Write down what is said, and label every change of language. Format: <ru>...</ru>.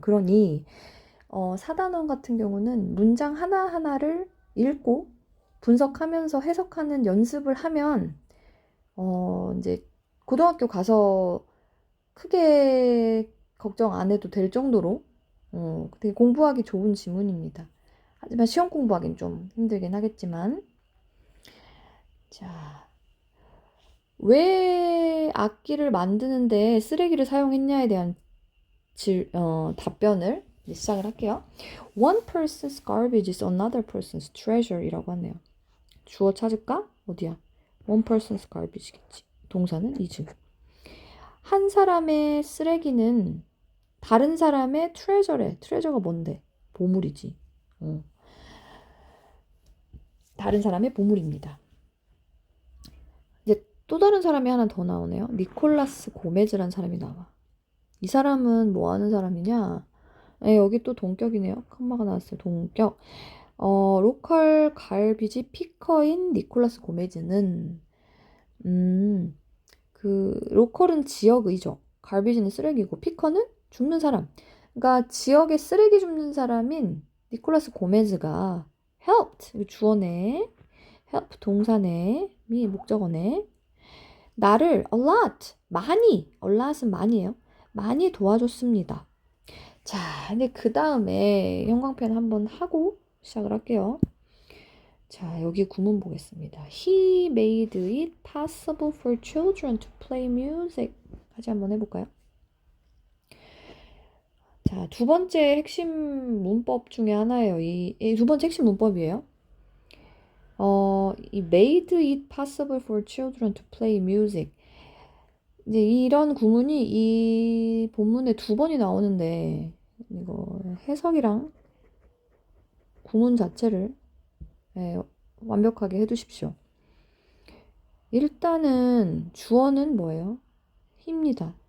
<ko>그러니 4단원 같은 경우는 문장 하나하나를 읽고 분석하면서 해석하는 연습을 하면 이제 고등학교 가서 크게 걱정 안 해도 될 정도로 되게 공부하기 좋은 지문입니다. 하지만 시험 공부하기는 좀 힘들긴 하겠지만 자, 왜 악기를 만드는데 쓰레기를 사용했냐에 대한 답변을 시작을 할게요.</ko> <en>One person's garbage is another person's treasure</en> <ko>이라고 하네요. 주어 찾을까? 어디야?</ko> <en>One person's garbage</en> <ko>겠지. 동사는 is. 한 사람의 쓰레기는 다른 사람의 treasure래. treasure가 뭔데? 보물이지. 다른 사람의 보물입니다. 이제 또 다른 사람이 하나 더 나오네요. 니콜라스 고메즈라는 사람이 나와. 이 사람은 뭐 하는 사람이냐? 여기 또 동격이네요. 컴마가 나왔어요. 동격. 로컬 갈비지 피커인 니콜라스 고메즈는 그 로컬은 지역의죠. 갈비지는 쓰레기고 피커는 줍는 사람. 그러니까 지역에 쓰레기 줍는 사람인 니콜라스 고메즈가 helped 주어네. help 동사네. 미 목적어네. 나를 a lot 많이 a lot은 많이에요. 많이 도와줬습니다. 자, 근데 그 다음에 형광펜 한번 하고 시작을 할게요. 자, 여기 구문 보겠습니다.</ko> <en>He made it possible for children to play music.</en> <ko>다시 한번 해볼까요? 자, 두 번째 핵심 문법 중에 하나예요. 이 두 번째 핵심 문법이에요.</ko> <en>이 made it possible for children to play music.</en> <ko>이제 이런 구문이 이 본문에 두 번이 나오는데 이거 해석이랑 구문 자체를 완벽하게 해두십시오. 일단은 주어는 뭐예요? 입니다.</ko>